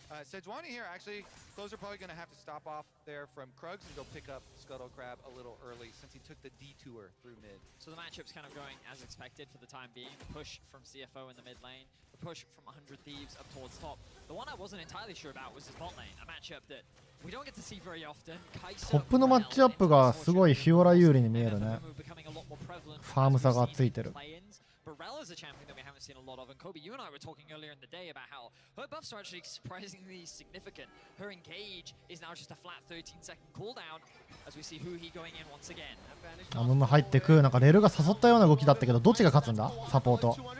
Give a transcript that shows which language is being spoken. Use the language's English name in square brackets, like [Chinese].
[English] Sejuani here, actually, those are probably going to have to stop off there from Krugs and go pick up Scuttle Crab a little early since he took the detour through mid. So the matchup's kind of going as expected for the time being. The push from CFO in the mid lane, the push from 100 Thieves up towards top. The one I wasn't entirely sure about was his bot lane, a matchup that we don't get to see very often. [Japanese] トップのマッチアップがすごいフィオラ有利に見えるね。ファーム差がついてる。 [English] Barella is a champion that we haven't seen a lot of, and Kobe, you and I were talking earlier in the day about how her buffs are actually surprisingly significant. Her engage is now just a flat 13-second cooldown as we see Huhi going in once again. [Japanese] アムム入ってく、なんかレルが誘ったような動きだったけど、どっちが勝つんだサポート。